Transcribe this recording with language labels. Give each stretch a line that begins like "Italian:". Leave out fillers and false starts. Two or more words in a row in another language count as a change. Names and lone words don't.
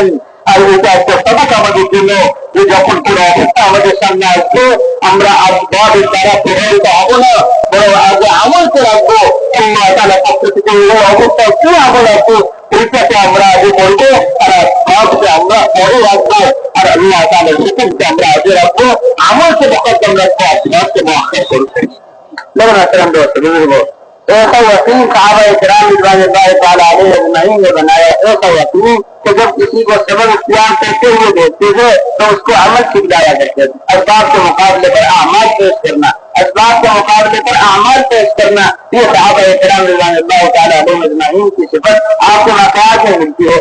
Bangla: আর এটা একটা সবক আমাদের জন্য যে যখন কোনো অবস্থা আমাদের সামনে আসবে, আমরা আসবাবের দ্বারা প্রভাবিত হব না, বরং আগে আমলকে রাখবো। আল্লাহ তাআলার পক্ষ থেকে এই অবস্থায় কি আমল আছে এইটাকে আমরা আগে বলবো, আর আসবাবকে আমরা পরে রাখবো, আর আল্লাহ তাআলার হুকুমকে আমরা আগে রাখবো। আমলকে মুকদ্দম রাখবো, আসবাবকে মুআখ্খার করবো।
Urdu: لو احترام دوست بزرگوں، ایسا یقین صحابہ کرام
Arabic: رضوان اللہ تعالی علیہ اجمعین
Urdu: نے بنایا، ایسا یقین کہ جب کسی کو سبب اختیار کرتے ہوئے دیکھتے تھے تو اس کو عمل سکھلایا کرتے تھے۔ اسباب کے مقابلے پر اعمال پیش کرنا، اسباب کے مقابلے پر اعمال پیش کرنا، یہ صحابہ کرام
Arabic: رضوان اللہ تعالی علیہ اجمعین
Urdu: کی صفت آپ کو واقعات میں ملتی ہے۔